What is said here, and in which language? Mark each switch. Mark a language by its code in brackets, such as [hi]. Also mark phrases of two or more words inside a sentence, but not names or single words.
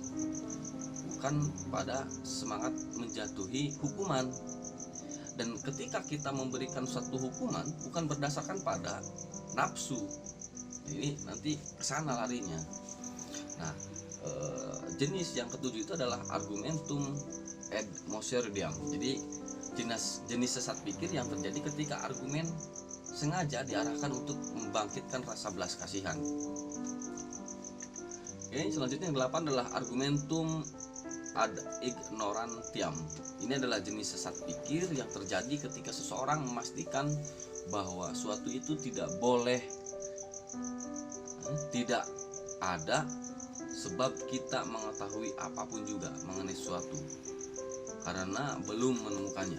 [id] Bukan pada semangat menjatuhi hukuman. Dan ketika kita memberikan suatu hukuman bukan berdasarkan pada nafsu, ini nanti kesana larinya. Nah, jenis yang ketujuh itu adalah [la] argumentum ad absurdum. [id] Jadi jenis sesat pikir yang terjadi ketika argumen sengaja diarahkan untuk membangkitkan rasa belas kasihan. Ini selanjutnya yang 8 adalah [la] argumentum ad ignorantiam. [id] Ini adalah jenis sesat pikir yang terjadi ketika seseorang memastikan bahwa suatu itu tidak boleh, tidak ada, sebab kita mengetahui apapun juga mengenai suatu karena belum menemukannya.